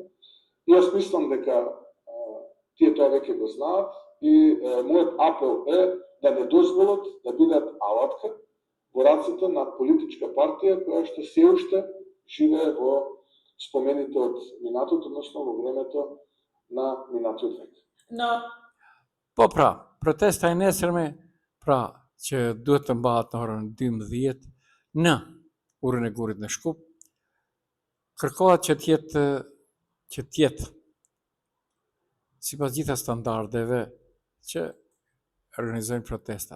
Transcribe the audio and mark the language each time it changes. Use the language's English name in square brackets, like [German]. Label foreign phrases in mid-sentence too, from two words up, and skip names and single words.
[Macedonian] И јас мислам дека тие тоа веќе го знаат и мојот апел е да не дозволат да бидат алатка во раците на политичка партија која што се уште живее во спомените од минатото, односно во времето на минатиот век. [Albanian] Po pra, protesta e nesërme, pra që duhet të mbahet në orën 12 në urën e Gurit në Shkup, kërkohet që t'jetë sipas gjitha standardeve që organizojnë protestat.